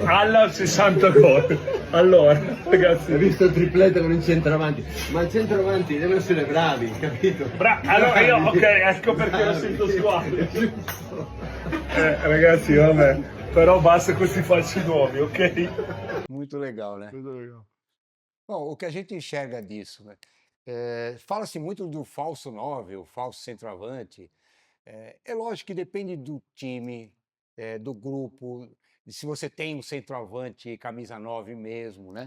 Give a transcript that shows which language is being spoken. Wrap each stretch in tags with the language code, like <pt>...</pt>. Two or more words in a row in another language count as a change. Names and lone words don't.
<it>Alla 60 gol. Allora, ragazzi. Ho visto il triplete con il centravanti. Ma i centravanti devono essere bravi, capito? Allora io, ok, ecco perché lo sento suave. Ragazzi, vabbè. Però basta con questi falsi nuovi, ok?</it> <pt>Muito legal, né? Muito legal. Bom, o que a gente enxerga disso, né? Fala-se muito do falso 9, o falso centroavante. É lógico que depende do time, do grupo, de se você tem um centroavante camisa 9 mesmo, né?</pt>